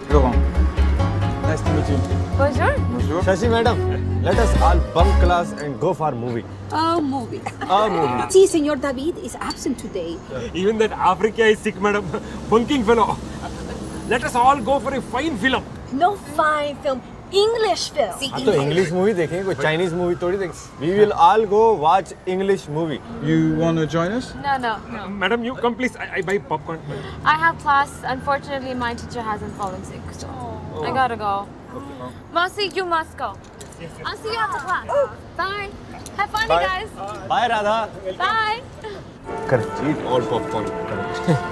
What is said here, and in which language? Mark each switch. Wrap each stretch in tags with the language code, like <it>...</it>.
<en>Laurent. Nice to meet you.</en> <fr>Bonjour. Bonjour.</fr> <en>Shashi, madam, let us all bunk class and go for movie. A movie. A movie. See, Senor David is absent today. Even that Africa is sick, madam. Bunking fellow. Let us all go for a fine film. No fine film. English film. See,</en> <hi>हाँ तो English movie देखेंगे कोई Chinese movie थोड़ी देखेंगे.</hi> <en>We will all go watch English movie. You want to join us? No. Madam, you come please. I buy popcorn. I have class. Unfortunately, my teacher hasn't fallen sick, so I gotta go. Masi, you must go. I'll see you after class. Bye. Have fun, you guys. Bye, Radha. Bye. Correct. Eat all popcorn. Correct.</en>